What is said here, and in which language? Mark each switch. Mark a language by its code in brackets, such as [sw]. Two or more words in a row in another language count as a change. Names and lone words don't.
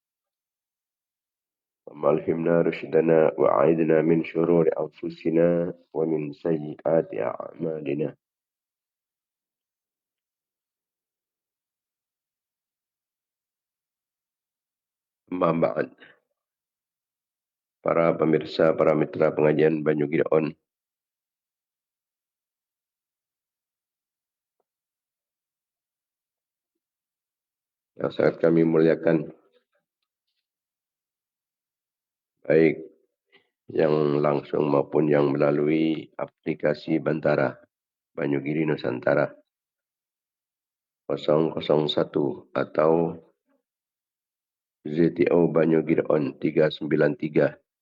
[ar] ألهمنا رشدنا وأعذنا من شرور أنفسنا ومن سيئات أعمالنا. أما بعد. [id] Para pemirsa, para mitra pengajian Banyu Gideon yang sangat kami muliakan, baik yang langsung maupun yang melalui aplikasi Bantara Banyugiri Nusantara 001 atau ZTO Banyu Gideon 393